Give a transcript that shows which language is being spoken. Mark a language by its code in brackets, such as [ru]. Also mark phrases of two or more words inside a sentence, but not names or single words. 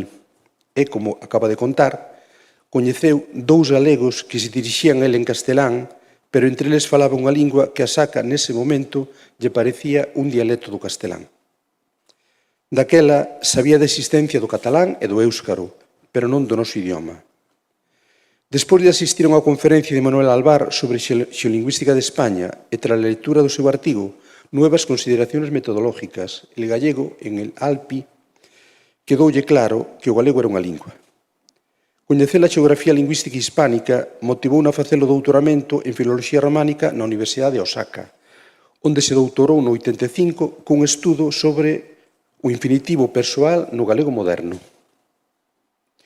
[gl] E, como acaba de contar, coñeceu 2 galegos que se dirixían a ele en castelán, pero entre eles falaba unha lingua que a Asaka nese momento lle parecía un dialecto do castelán. Daquela sabía da existencia do catalán e do éuscaro, pero non do noso idioma. Despois de asistir a unha conferencia de Manuel Alvar sobre xeolingüística de España e tras a lectura do seu artigo [es] Nuevas consideraciones metodológicas, el gallego en el Alpi, [gl] quedoulle claro que o galego era unha lingua. Coñecer a xeografía lingüística hispánica motivou a facer o doutoramento en Filoloxía Románica na Universidade de Osaka, onde se doutorou no 85 cun estudo sobre o infinitivo persoal no galego moderno.